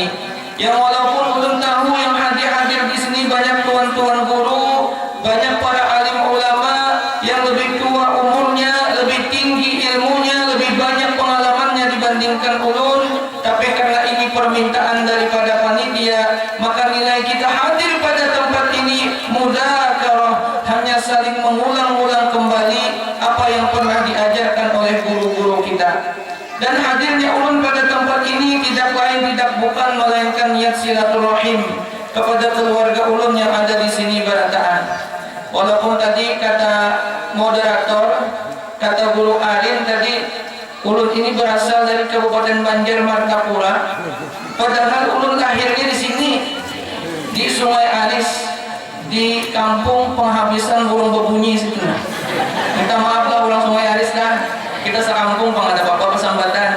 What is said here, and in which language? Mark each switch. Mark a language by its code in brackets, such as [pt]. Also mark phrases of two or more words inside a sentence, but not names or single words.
[id] Yang walaupun ulun tahu yang hadir di sini banyak tuan-tuan guru, banyak para alim ulama yang lebih tua umurnya, lebih tinggi ilmunya, lebih banyak pengalamannya dibandingkan ulun, tapi karena ini permintaan daripada panitia, maka nilai kita hadir pada tempat ini mudzakarah, hanya saling mengulang-ulang kembali apa yang pernah diajarkan oleh guru-guru kita. Dan hadirnya ulun pada tempat ini tidak lain tidak bukan melainkan niat silaturahim kepada keluarga ulun yang ada di sini berataan. Walaupun tadi kata moderator, kata guru Arin tadi, ulun ini berasal dari Kabupaten Banjar Martapura, padahal ulun lahirnya di sini di Sungai Alis, di kampung penghabisan burung bebunyi situ. [bjn] Minta maaf lah orang Sungai Alis lah. Kita sekampung pengadap apa pesambatan.